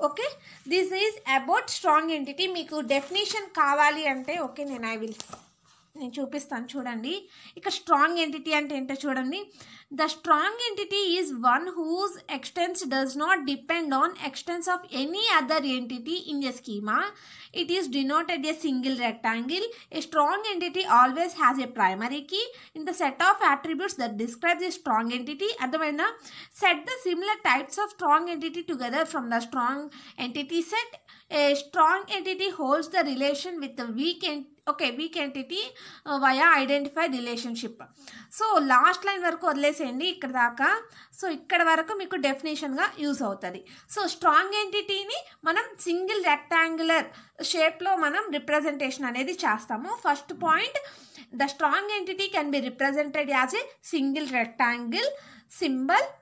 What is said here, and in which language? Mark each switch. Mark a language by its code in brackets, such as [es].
[en] Okay, this is about strong entity. [te] మీకు definition కావాలి అంటే ఓకే నేను చూపిస్తాను చూడండి. ఇక స్ట్రాంగ్ ఎంటిటీ అంటే ఏంటో చూడండి. [en] The strong entity is one whose existence does not depend on existence of any other entity in a schema. It is denoted a single rectangle. A strong entity always has a primary key in the set of attributes that describes a strong entity. Adhamaina, set the similar types of strong entity together from the strong entity set. A strong entity holds the relation with the weak entity via identified relationship. [te] So last line వరకు వదిలేసేయండి ఇక్కడ దాకా. So ఇక్కడ వరకు మీకు డెఫినేషన్గా use అవుతుంది. So strong ఎంటిటీని మనం single rectangular షేప్లో మనం రిప్రజెంటేషన్ అనేది చేస్తాము. [en] First point, the strong entity can be represented as a single rectangle symbol.